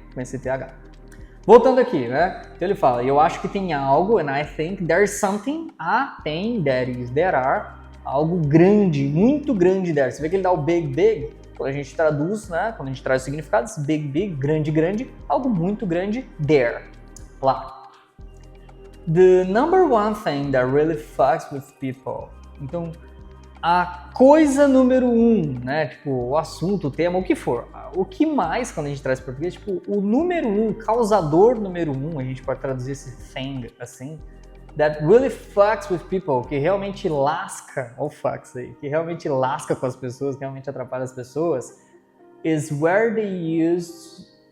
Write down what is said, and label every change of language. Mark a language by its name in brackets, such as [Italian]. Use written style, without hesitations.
[Portuguese] Com esse TH. Voltando aqui, né? Então ele fala, eu acho que tem algo, [English] and I think there's something, [Portuguese] tem, [English] there is, there are, [Portuguese] algo grande, muito grande there. Você vê que ele dá o big, big, quando a gente traduz, né? Quando a gente traz os significados, big, big, grande, grande, algo muito grande, there, lá. [English] The number one thing that really fucks with people. Então, [Portuguese] a coisa número 1, né? Tipo, o assunto, o tema, o que for. O que mais, quando a gente traz português, tipo, o número 1, causador número 1, a gente pode traduzir esse thing assim, [English] that really fucks with people, [Portuguese] que realmente lasca, ou fucks aí, que realmente lasca com as pessoas, que realmente atrapalha as pessoas, [English] is where they used